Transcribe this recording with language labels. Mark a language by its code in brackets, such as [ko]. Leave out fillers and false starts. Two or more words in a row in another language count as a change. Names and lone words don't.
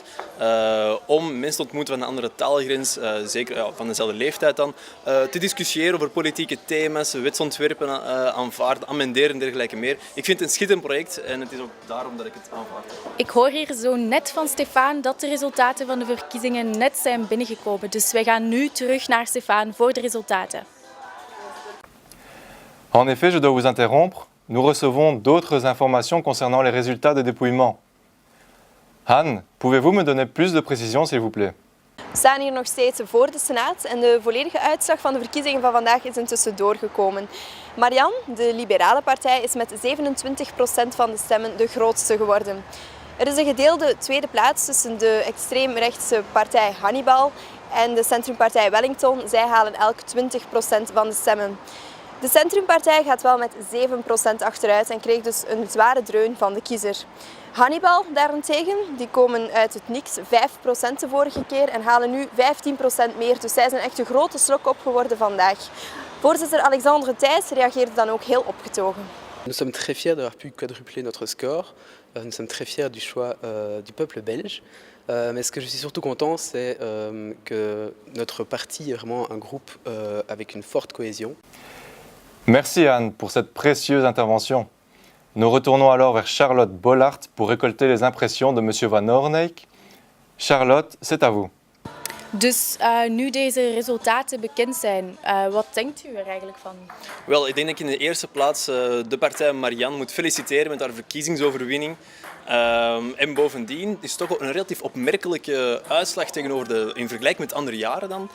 [nl] Om mensen te ontmoeten van een andere taalgrens, zeker van dezelfde leeftijd dan, te discussiëren over politieke thema's, wetsontwerpen aanvaarden, amenderen en dergelijke meer. Ik vind het een schitterend project en het is ook daarom dat ik het aanvaard. Ik hoor hier zo net van Stefan dat de resultaten van de verkiezingen net zijn binnengekomen. Dus wij gaan nu terug naar Stefan voor de resultaten. [fr] En effet, je dois vous interrompre. Nous recevons d'autres informations concernant les résultats de dépouillement. Han, pouvez-vous me donner plus de précisions, s'il vous plaît? [nl] We staan hier nog steeds voor de Senaat en de volledige uitslag van de verkiezingen van vandaag is intussen doorgekomen. Marianne, de liberale partij, is met 27% van de stemmen de grootste geworden. Er is een gedeelde tweede plaats tussen de extreemrechtse partij Hannibal en de centrumpartij Wellington. Zij halen elk 20% van de stemmen. De Centrumpartij gaat wel met 7% achteruit en kreeg dus een zware dreun van de kiezer. Hannibal daarentegen, die komen uit het niks, 5% de vorige keer en halen nu 15% meer. Dus zij zijn echt een grote slok op geworden vandaag. Voorzitter Alexandre Thijs reageerde dan ook heel opgetogen. [fr] Nous sommes très fiers d'avoir pu quadrupler notre score. Nous sommes très fiers du choix du peuple belge. Mais ce que je suis surtout content, c'est que notre parti est vraiment un groupe avec une forte cohésion. Merci Anne pour cette précieuse intervention. Nous retournons alors vers Charlotte Bollaert pour récolter les impressions de M. Van Oorneyck. Charlotte, c'est à vous. [nl] Dus nu deze resultaten bekend zijn, wat denkt u er eigenlijk van? Wel, ik denk dat ik in de eerste plaats de partij Marianne moet feliciteren met haar verkiezingsoverwinning. En bovendien is het toch een relatief opmerkelijke uitslag in vergelijking met andere jaren dan.